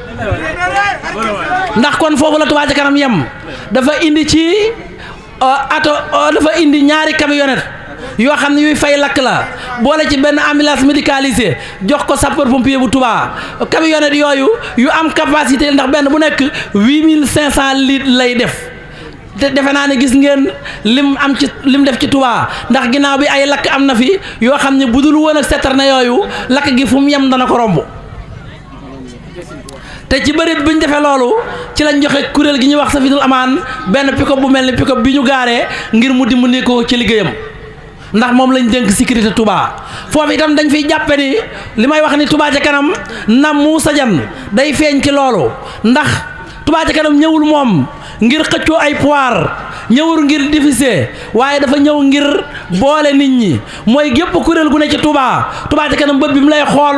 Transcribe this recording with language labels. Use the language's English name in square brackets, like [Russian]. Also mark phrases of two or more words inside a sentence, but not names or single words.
[Wolof] ndax kon foofu la Touba ci kanam yem dafa indi ci dafa indi ñaari camionnette yoo xam ne yuy fay lakk la boole ci benn [French] ambulance médicalisée [Wolof] jox ko [French] sapeur pompier [Wolof] bu Touba camionnette yooyu yu am capacité ndax benn bu nekk 8500 litres lay def te defe naa ne gis ngeen lim def ci Touba ndax ginnaaw bi ay lakk am na fi yoo xam ne budul woon ak citerne yooyu lakk gi fu mu yem dana ko romb te ci bërit bi ñu defee loolu ci lañ joxe kuréel gi ñuy wax Safinul Amaan benn pick-up bu mel ni pick-up bi ñu gaaree ngir mu dimbali ko ci liggéeyam ndax moom lañ dénk sécurité Touba foofu itam dañ fiy jàppe ni li may wax ni Touba ca kanam na Moussa Diagne day feeñ ci loolu ndax Touba ca kanam ñëwul moom ngir xëccoo ay pouvoir ñëwul ngir diffuser waaye dafa ñëw ngir boole nit ñi mooy gépp kuréel gu ne ci Touba ca kanam bët bi mu lay xool